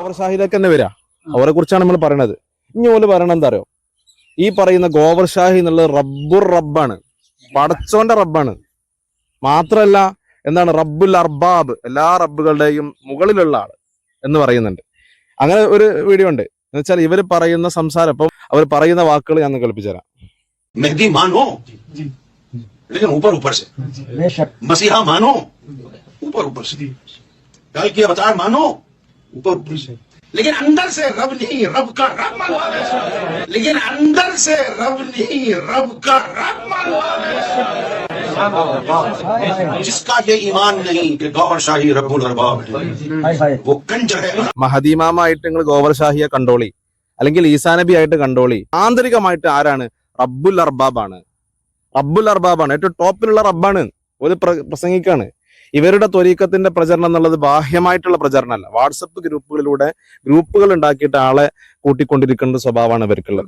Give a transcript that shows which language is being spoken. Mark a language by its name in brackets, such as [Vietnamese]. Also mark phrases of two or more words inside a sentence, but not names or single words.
[Malayalam] ഗോവർ ഷാഹിയിലേക്ക് തന്നെ വരാ, അവരെ കുറിച്ചാണ് നമ്മൾ പറയണത്. ഇനി ഓല് പറയണത് എന്താ അറിയോ, ഈ പറയുന്ന ഗോവർ ഷാഹി എന്നുള്ളത് റബ്ബാണ്, പടച്ചോന്റെ റബ്ബാണ്. മാത്രല്ല എന്താണ് [Arabic] رب الأرباب, [Malayalam] എല്ലാ റബ്ബുകളുടെയും മുകളിലുള്ള ആള് എന്ന് പറയുന്നുണ്ട്. അങ്ങനെ ഒരു വീഡിയോ ഉണ്ട്. എന്ന് വെച്ചാൽ ഇവര് പറയുന്ന സംസാരം, അപ്പം അവർ പറയുന്ന വാക്കുകൾ ഞാൻ കേൾപ്പിച്ചു തരാം. [Urdu] مہدی مانو لیکن اوپر اوپر سے، مسیحا مانو اوپر اوپر سے، کل کی اوتار مانو اوپر اوپر سے، لیکن اندر سے رب نہیں، رب کا رب مانو، لیکن اندر سے رب نہیں، رب کا رب مانو. جس کا یہ ایمان نہیں کہ گوہر شاہی [Arabic] ربّ الارباب [Urdu] ہے، وہ کنجر ہے. [Malayalam] മഹദീമാമായിട്ട് നിങ്ങൾ ഗോവർ ഷാഹിയെ കണ്ടോളി, അല്ലെങ്കിൽ ഈസാ നബി ആയിട്ട് കണ്ടോളി. ആന്തരികമായിട്ട് ആരാണ്? [Arabic] رب الأرباب. رب الأرباب, [Malayalam] ഏറ്റവും ടോപ്പിലുള്ള റബ്ബാണ്. ഒരു പ്രസംഗിക്കാണ്. ഇവരുടെ ത്വരീക്കത്തിന്റെ പ്രചരണം എന്നുള്ളത് ബാഹ്യമായിട്ടുള്ള പ്രചരണമല്ല. വാട്സപ്പ് ഗ്രൂപ്പുകൾ ഉണ്ടാക്കിയിട്ട് ആളെ കൂട്ടിക്കൊണ്ടിരിക്കേണ്ട സ്വഭാവമാണ് ഇവർക്കുള്ളത്.